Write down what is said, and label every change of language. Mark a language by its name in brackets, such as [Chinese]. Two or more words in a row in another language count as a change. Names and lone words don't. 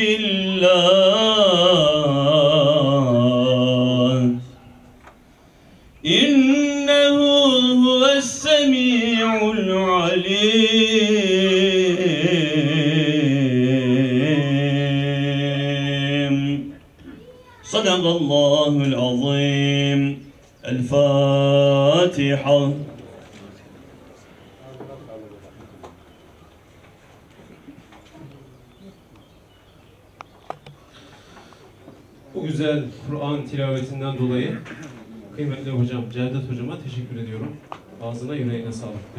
[Arabic] بالله إنه هو السميع العليم صدق الله العظيم الفاتحة. [Turkish] Bu güzel Kur'an tilavetinden dolayı kıymetli hocam Cevdet hocama teşekkür ediyorum. Ağzına yüreğine sağlık.